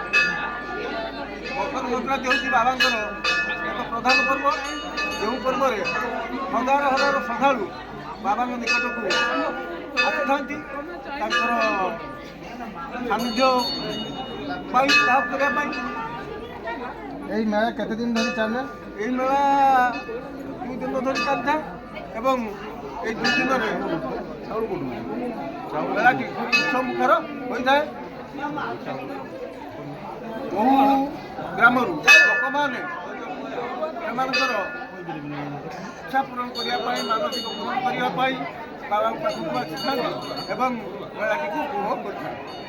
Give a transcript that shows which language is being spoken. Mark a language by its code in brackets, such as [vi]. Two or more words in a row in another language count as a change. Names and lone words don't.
[or] ମକର ସଂକ୍ରାନ୍ତି ହେଉଛି ବାବାଙ୍କର ଏକ ପ୍ରଧାନ ପର୍ବ, ଯେଉଁ ପର୍ବରେ ହଜାର ହଜାର ଶ୍ରଦ୍ଧାଳୁ ବାବାଙ୍କ ନିକଟକୁ ଆସିଥାନ୍ତି ତାଙ୍କର ସାନ୍ନିଧ୍ୟ ପାଇଁ ଲାଭ କରିବା ପାଇଁ। ଏଇ ମେଳା କେତେ ଦିନ ଧରେ ଚାଲେ? ଏଇ ମେଳା 2 ଦିନ ଧରି ଚାଲିଥାଏ ଏବଂ এই 2 ଦିନରେ ମେଳାଟି ଉତ୍ସବମୁଖର ହୋଇଥାଏ। ବହୁ ଗ୍ରାମରୁ ଲୋକମାନେ ସେମାନଙ୍କର ଇଚ୍ଛା ପୂରଣ କରିବା ପାଇଁ, ମାନସିକ ପୂରଣ କରିବା ପାଇଁ ବାବାଙ୍କ ପାଖକୁ ଆସିଥାନ୍ତି ଏବଂ ମେଳାଟିକୁ ଉପଭୋଗ କରିଥାନ୍ତି।